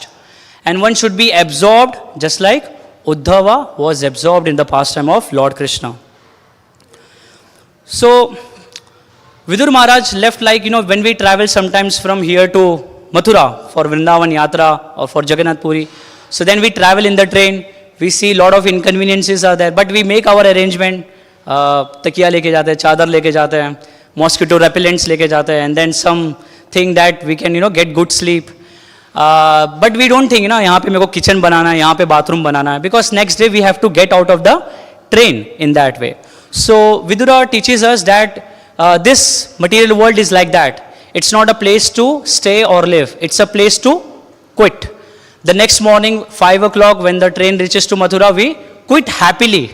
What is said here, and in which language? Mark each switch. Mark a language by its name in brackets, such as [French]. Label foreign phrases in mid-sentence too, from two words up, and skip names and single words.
[English] And one should be absorbed, just like Uddhava was absorbed in the pastime of Lord Krishna. So, Vidur Maharaj left like, when we travel sometimes from here to Mathura for Vrindavan Yatra or for Jagannath Puri. So then we travel in the train, we see a lot of inconveniences are there, but we make our arrangement. [Hindi] Takiya leke jate hain, chadar leke jate hain, [English] mosquito repellents [Hindi] leke jate hain, [English] and then something that we can, get good sleep. But we don't think, [Hindi] यहाँ पे मेरे को kitchen बनाना है, यहाँ पे bathroom बनाना है, [English] because next day we have to get out of the train in that way. So Vidura teaches us that this material world is like that. It's not a place to stay or live. It's a place to quit. The next morning, 5 o'clock, when the train reaches to Mathura, we quit happily.